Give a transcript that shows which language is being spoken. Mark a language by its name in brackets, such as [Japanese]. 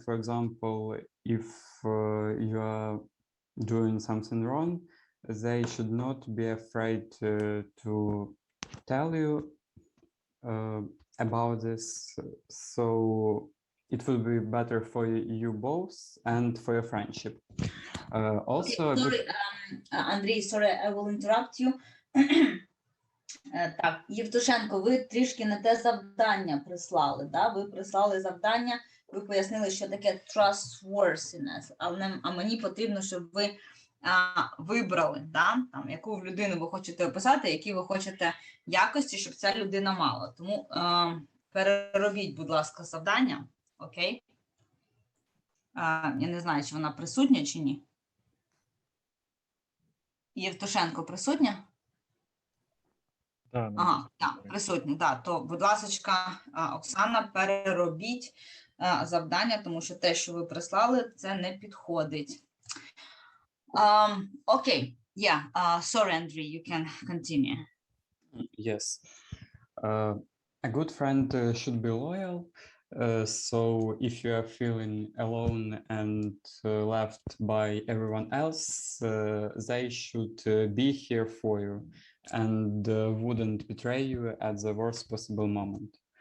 [English] For example, if you are doing something wrong, they should not be afraid to tell you about this. So it will be better for you both and for your friendship. Also, okay, sorry, Andrei, sorry, I will interrupt you. [Ukrainian] Так, Євтушенко, ви трішки не те завдання прислали, да? Ви прислали завдання, ви пояснили, що таке trustworthiness, а мені потрібно, щоб ви вибрали, да? Там, яку людину ви хочете описати, які ви хочете якості, щоб ця людина мала. Тому переробіть, будь ласка, завдання, окей? Я не знаю, чи вона присутня, чи ні. Євтушенко присутня? Ага, так, присутні, так. То, будь ласка, Оксана, переробіть завдання, тому що те, що ви прислали, це не підходить. [English] Окей, sorry, Andrew, you can continue. Yes. A good friend should be loyal. So if you are feeling alone and left by everyone else, they should be here for you and wouldn't betray you at the worst possible moment.